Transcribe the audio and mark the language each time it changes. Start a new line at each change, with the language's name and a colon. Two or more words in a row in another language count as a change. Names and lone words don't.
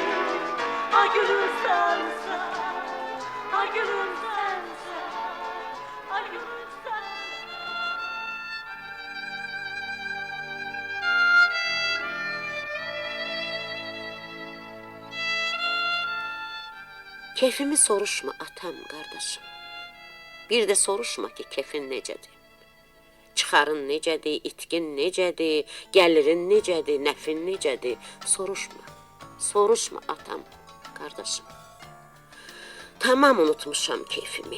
Azerbaijani: Ha gülüm sensen, ha gülüm sensen, ha gülüm sensen. Keyfimi soruşma atam qardaşım. Bir də soruşma ki kefin necədir. Çıxarın necədir, itkin necədir, gəlirin necədir, nəfin necədir. Soruşma. Soruşma atam qardaşım. Tamam unutmuşam keyfimi.